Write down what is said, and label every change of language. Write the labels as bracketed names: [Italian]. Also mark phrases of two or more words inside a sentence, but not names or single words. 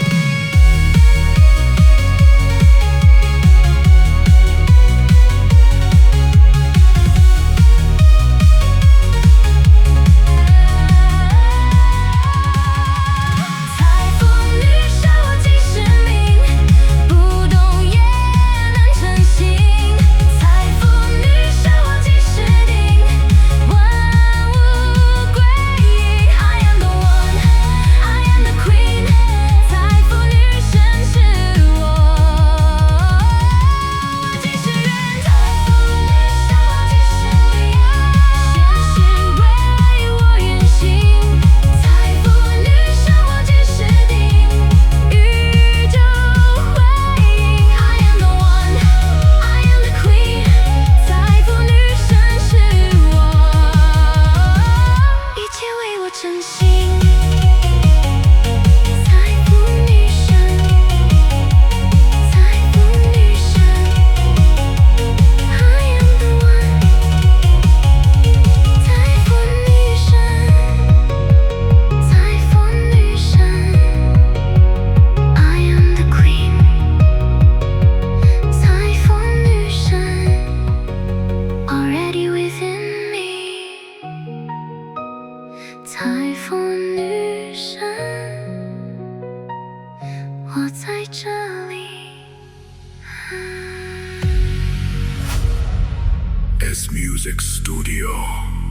[Chinese] 财富女神，我即是命，不动也能成型。财富女神，我即是定，万物归因。 [English] I am the one, I am the queen。 [Chinese] 财富女神是我，即是源头。现实为我运行。财富女神，我即是定，宇宙回应。 [English] I am the one, I am the queen。 [Chinese] 财富女神是我，一切为我成型。财富女神，财富女神 [English] I am the one。 [Chinese] 财富女神，财富女神 [English] I am the queen。 [Chinese] 财富女神 [English] already within me。 [Chinese] 财富女神，我在这里。 S Music Studio。